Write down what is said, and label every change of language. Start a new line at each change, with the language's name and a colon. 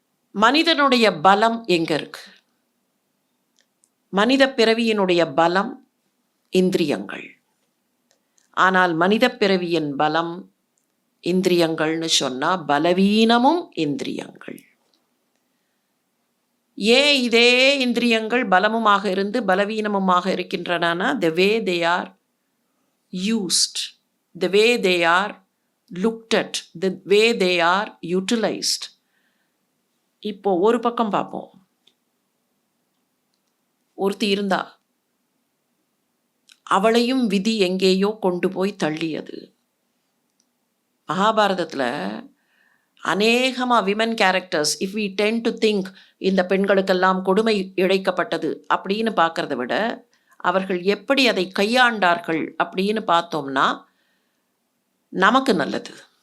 Tamil: மனிதனுடைய பலம் எங்கே இருக்கு? மனித பிறவியினுடைய பலம் இந்திரியங்கள். ஆனால் மனித பிறவியின் பலம் இந்திரியங்கள்னு சொன்னால் பலவீனமும் இந்திரியங்கள். ஏன் இதே இந்திரியங்கள் பலமுமாக இருந்து பலவீனமுமாக இருக்கின்றன?
English: the way they are used, the way they are looked at, the way they are utilized.
Tamil: இப்போ ஒரு பக்கம் பார்ப்போம். ஒருத்தி இருந்தா, அவளையும் விதி எங்கேயோ கொண்டு போய் தள்ளியது. மகாபாரதத்தில் அநேகமாக
English: women characters, if we tend to think
Tamil: இந்த பெண்களுக்கெல்லாம் கொடுமை இழைக்கப்பட்டது அப்படின்னு பார்க்கறத விட அவர்கள் எப்படி அதை கையாண்டார்கள் அப்படின்னு பார்த்தோம்னா நமக்கு நல்லது.